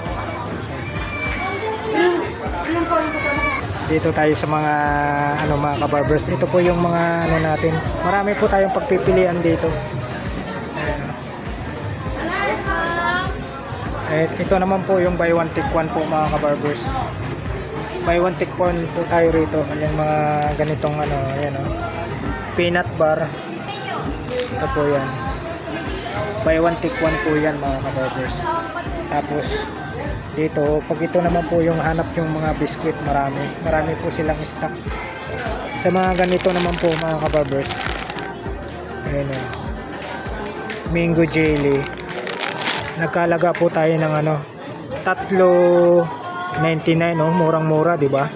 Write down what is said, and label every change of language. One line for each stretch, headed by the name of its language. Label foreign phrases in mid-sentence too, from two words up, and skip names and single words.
Filipino: Dito tayo sa mga mga kabarbers. Ito po yung mga natin. Marami po tayong pagpipilian dito. Ito naman po yung
English: buy one take one
Filipino: po mga kabarbers.
English: Buy one take one
Filipino: po tayo rito. Ayan, mga ganitong ayan
English: peanut bar.
Filipino: Ito po yan.
English: Buy one take one
Filipino: po yan mga kabarbers. Tapos dito, pag ito naman po yung hanap yung mga biscuit, marami po silang stock. Sa mga ganito naman po mga kabarbers, ayan
English: mango jelly,
Filipino: nagkalaga po tayo ng $3.99, murang mura, di ba?